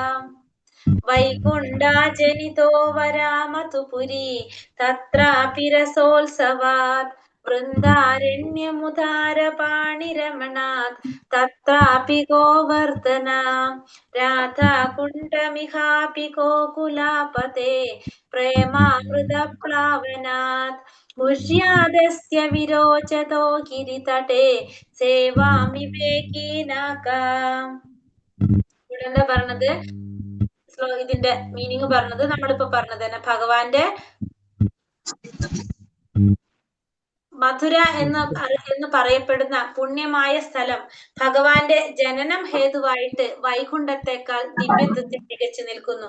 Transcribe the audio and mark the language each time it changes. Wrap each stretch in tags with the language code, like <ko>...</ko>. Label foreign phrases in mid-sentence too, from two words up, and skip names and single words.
<sa>वैकुण्ठाजनितो वरामतुपुरी तत्रापि रसोत्सवात् वृन्दारण्यमुदारपाणिरमणात् तत्रापि गोवर्धन राधाकुण्डमिहापि गोकुलापते प्रेमामृतप्लावनात् मुह्यादस्य विरोचतो गिरितटे सेवां विवेकिनः</sa> <ml>ഇവിടെ എന്താ പറഞ്ഞത് ഇതിന്റെ മീനിങ് പറഞ്ഞത് നമ്മളിപ്പോ പറഞ്ഞത് തന്നെ ഭഗവാന്റെ മധുര എന്ന് പറയപ്പെടുന്ന പുണ്യമായ സ്ഥലം ഭഗവാന്റെ ജനനം ഹേതുവായിട്ട് വൈകുണ്ഠത്തെക്കാൾ ദിവ്യത്വത്തിൽ മികച്ചു നിൽക്കുന്നു.</ml>